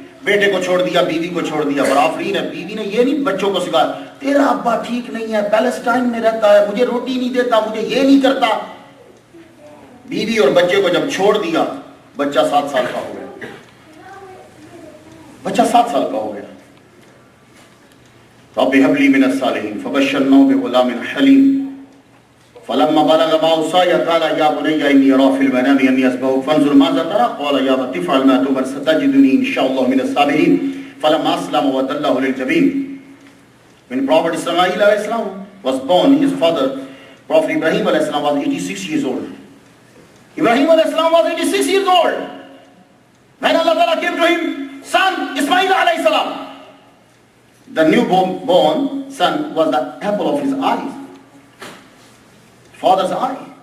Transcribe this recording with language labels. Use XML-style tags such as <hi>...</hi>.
<ur>بیٹے کو چھوڑ دیا، بیوی کو چھوڑ دیا. برآفرین ہے، بیوی نے یہ نہیں بچوں کو سکھایا تیرا ابا ٹھیک نہیں ہے، پیلسٹائن میں رہتا ہے، مجھے روٹی نہیں دیتا، مجھے یہ نہیں کرتا. بیوی اور بچے کو جب چھوڑ دیا، بچہ 7 سال کا ہو گیا. بچہ 7 سال کا ہو گیا.</ur> <ar>رب هب لي من الصالحين فبشرناه بغلام حليم فلما بلغ معه السعي قال يا بني اني ارى في المنام اني اذبحك فانظر ماذا ترى قال يا ابت افعل ما تؤمر ستجدني ان شاء الله من الصابرين فلما اسلم وتله للجبين.</ar> <en>When Prophet Ismail alayhi salam was born, his father Prophet Ibrahim alayhi salam was 86 years old. Ibrahim alayhi salam was 86 years old when Allah Ta'ala came to him, son Ismail alayhi salam. The newborn son was the apple of his eyes, father's eye.</en>